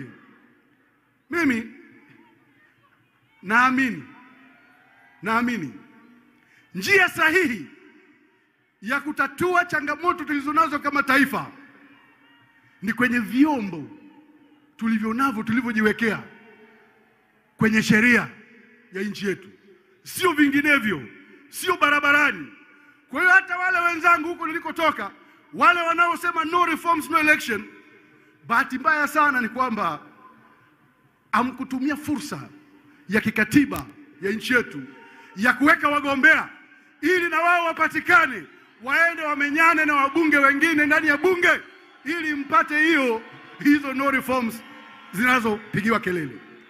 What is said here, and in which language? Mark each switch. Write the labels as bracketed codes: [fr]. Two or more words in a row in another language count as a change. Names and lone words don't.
[sw] Mimi naamini njia sahihi ya kutatua changamoto tulizonazo kama taifa ni kwenye vyombo tulivyonavyo, tulivyojiwekea kwenye sheria ya nchi yetu, sio vinginevyo, sio barabarani. Kwa hiyo hata wale wenzangu huko nilikotoka, wale wanaosema [en] no reforms no election, [sw] bahati mbaya sana ni kwamba hamkutumia fursa ya kikatiba ya nchi yetu ya kuweka wagombea ili na wao wapatikane, waende wamenyane na wabunge wengine ndani ya bunge ili mpate hizo [en] no reforms [sw] zinazopigiwa kelele.